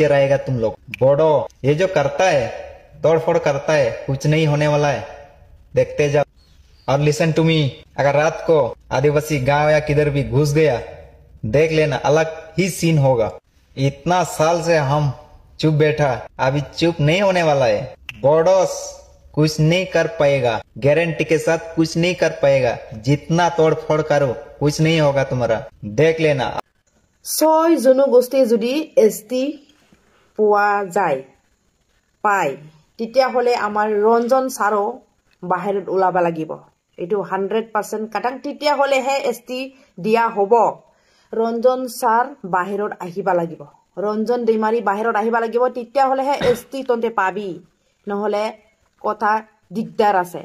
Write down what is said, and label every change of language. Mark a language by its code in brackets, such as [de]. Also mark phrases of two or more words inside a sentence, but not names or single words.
[hi] रहेगा तुम लोग बोडो ये जो करता है तोड़फोड़ करता है कुछ नहीं होने वाला है देखते जाओ और [en] listen to me [hi] अगर रात को आदिवासी गांव या किधर भी घुस गया देख लेना अलग ही सीन होगा इतना साल से हम चुप बैठा अभी चुप नहीं होने वाला है बोडोस कुछ नहीं कर पाएगा गारंटी के साथ कुछ नहीं कर पाएगा जितना तोड़ फोड़ करो कुछ नहीं होगा तुम्हारा देख लेना [as] ছয় জনগোষ্ঠী যদি এসটি পোৱা যায় পায় তেতিয়াহলে আমাৰ ৰঞ্জন সাৰো বাহিৰত ওলাব লাগিব এটো 100% কাটাং তেতিয়াহলেহে এসটি দিয়া হ'ব ৰঞ্জন সাৰ বাহিৰত আহিবা লাগিব ৰঞ্জন দৈমাৰী বাহিৰত আহিব লাগিব, তেতিয়াহ'লেহে ST তন্তে পাবি, নহ'লে কথা দিগদাৰ আছে।